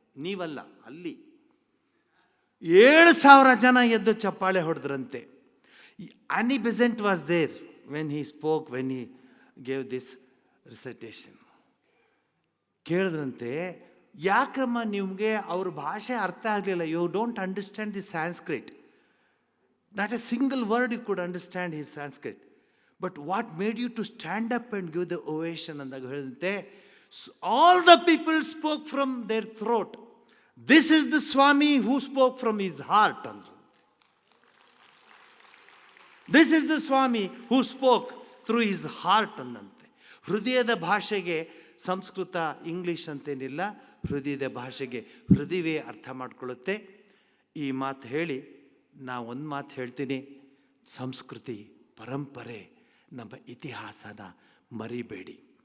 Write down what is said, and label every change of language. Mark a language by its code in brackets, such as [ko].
[kn] ನೀವಲ್ಲ, ಅಲ್ಲಿ 7,000 ಜನ ಎದ್ದು ಚಪ್ಪಾಳೆ ಹೊಡೆದ್ರಂತೆ. [en] Annie Besant was there when he spoke, when he gave this recitation. [kn] ಕೇಳಿದ್ರಂತೆ, ಯಾಕಮ್ಮ ನಿಮಗೆ ಅವ್ರ ಭಾಷೆ ಅರ್ಥ ಆಗಲಿಲ್ಲ? [en] You don't understand the Sanskrit. Not a single word you could understand his Sanskrit. But what made you to stand up and give the ovation? [kn] ಅಂದಾಗ ಹೇಳಿದಂತೆ, [en] all the people spoke from their throat. This is the Swami who spoke from his heart. This is the Swami who spoke through his heart [kn] ಅಂದಂತೆ. ಹೃದಯದ ಭಾಷೆಗೆ Sanskrit, English ಅಂತೇನಿಲ್ಲ. ಹೃದಯದ ಭಾಷೆಗೆ ಹೃದಯವೇ ಅರ್ಥ ಮಾಡ್ಕೊಳ್ಳುತ್ತೆ. ಈ ಮಾತು ಹೇಳಿ ನಾ ಒಂದು ಮಾತು ಹೇಳ್ತೀನಿ. ಸಂಸ್ಕೃತಿ, ಪರಂಪರೆ, ನಮ್ಮ ಇತಿಹಾಸನ ಮರಿಬೇಡಿ.